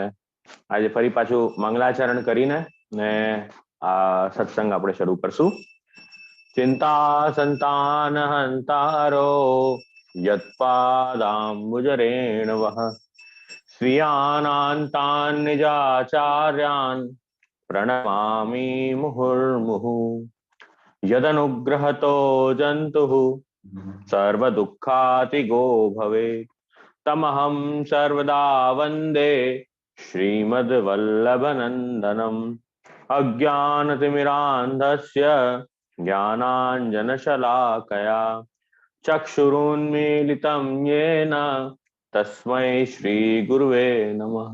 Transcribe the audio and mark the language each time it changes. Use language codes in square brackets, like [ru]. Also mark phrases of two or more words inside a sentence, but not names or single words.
[gu] આજે ફરી પાછું મંગલાચરણ કરીને ને આ સત્સંગ આપણે શરૂ કરશું. [sa] ચિંતા સંતાન હંતારો યત્પાદાંબુજરેણવઃ સ્વીયાનાંતાન નિજાચાર્યાન પ્रणमामि मुहुर्मुहुः यदनुग्रहतो जन्तुः सर्वदुःखातिगो भवेत् तमहं सर्वदा वन्दे श्रीमद्वल्लभनन्दनम् अज्ञानतिमिरान्धस्य ज्ञानाञ्जनशलाकया चक्षुरुन्मीलितं येन तस्मै श्रीगुरुवे नमः।